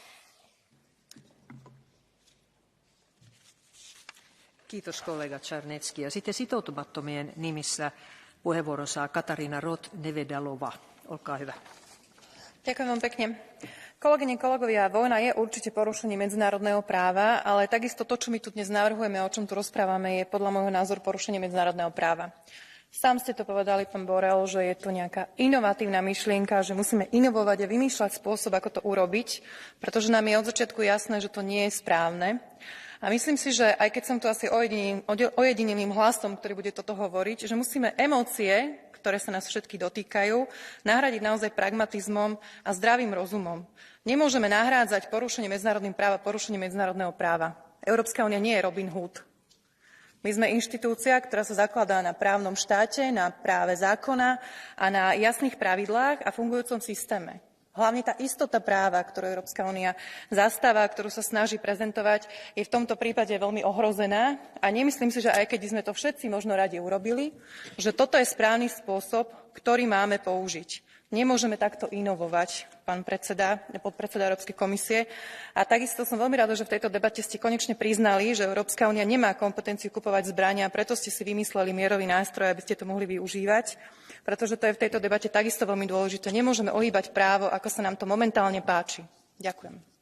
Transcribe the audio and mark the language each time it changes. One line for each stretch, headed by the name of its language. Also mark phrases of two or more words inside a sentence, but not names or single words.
Finnish: Kiitos kollega Czarnecki. Ja sitten sitoutumattomien nimissä puheenvuoron saa Katarina Roth-Nevedalova. Olkaa hyvä.
Slovak: Ďakujem vám pekne. Kolegyne, kolegovia, vojna je určite porušenie medzinárodného práva, ale takisto to, čo my tu dnes navrhujeme, o čom tu rozprávame, je podľa môjho názoru porušenie medzinárodného práva. Sám ste to povedali, pán Borrell, že je to nejaká inovatívna myšlienka, že musíme inovovať a vymýšľať spôsob, ako to urobiť, pretože nám je od začiatku jasné, že to nie je správne. A myslím si, že aj keď som tu asi ojedinelým hlasom, ktorý bude toto hovoriť, že musíme emócie, ktoré sa nás všetky dotýkajú, nahradiť naozaj pragmatizmom a zdravým rozumom. Nemôžeme nahrádzať porušenie medzinárodného práva porušenie medzinárodného práva. Európska únia nie je Robin Hood. My sme inštitúcia, ktorá sa zakladá na právnom štáte, na práve zákona a na jasných pravidlách a fungujúcom systéme. Hlavne tá istota práva, ktorú Európska únia zastáva, ktorú sa snaží prezentovať, je v tomto prípade veľmi ohrozená a nemyslím si, že aj keď sme to všetci možno radi urobili, že toto je správny spôsob, ktorý máme použiť. Nemôžeme takto inovovať, pán podpredseda Európskej komisie. A takisto som veľmi rada, že v tejto debate ste konečne priznali, že Európska únia nemá kompetenciu kupovať zbrania, a preto ste si vymysleli mierový nástroj, aby ste to mohli využívať. Pretože to je v tejto debate takisto veľmi dôležité. Nemôžeme ohýbať právo, ako sa nám to momentálne páči. Ďakujem.